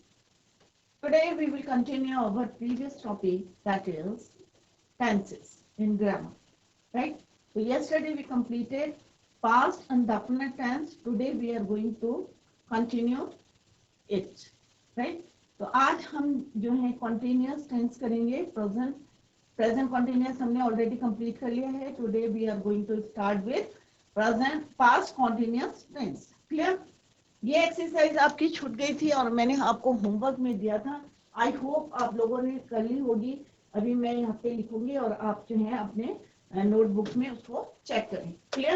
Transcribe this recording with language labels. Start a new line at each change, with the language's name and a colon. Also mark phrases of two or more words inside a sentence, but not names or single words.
English: Today we will continue our previous topic, that is tenses in grammar, right? So yesterday we completed past and definite tense. Today we are going to continue it, right?
Hindi: तो आज हम जो है
English: continuous tense
Hindi: करेंगे.
English: present continuous
Hindi: हमने
English: already complete
Hindi: कर लिया है.
English: Today we are going to start with present past continuous tense. Clear?
Hindi: ये एक्सरसाइज आपकी छूट गई थी और मैंने आपको होमवर्क में दिया था.
English: I hope
Hindi: आप लोगों ने कर ली होगी. अभी मैं यहाँ पे लिखूंगी और आप जो है अपने नोटबुक में उसको चेक करें. क्लियर?